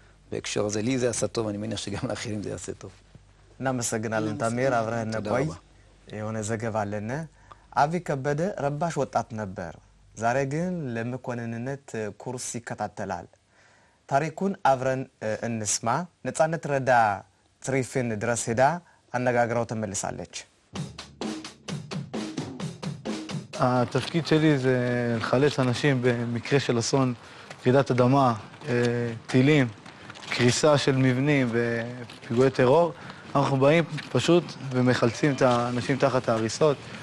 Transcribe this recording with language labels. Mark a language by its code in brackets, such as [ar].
[he] בהקשר הזה, לי זה עשה טוב, אני מניח שגם לאחרים זה יעשה טוב. [am] እናመሰግናለን ታሜር አብረህን ቆይ የሆነ ዘገባ አለን አቢ ከበደ ረባሽ ወጣት ነበር ዛሬ ግን ለመኮንንነት ኩርስ ይከታተላል ታሪኩን አብረን እንስማ ነጻነት ረዳ ትሪፍን ድረስ ሄዳ አነጋግራው ተመልሳለች [he] התפקיד שלי זה לחלץ אנשים במקרה של אסון רעידת אדמה טילים קריסה של מבנים ופיגועי טרור אנחנו באים פשוט ומחלצים את האנשים תחת ההריסות.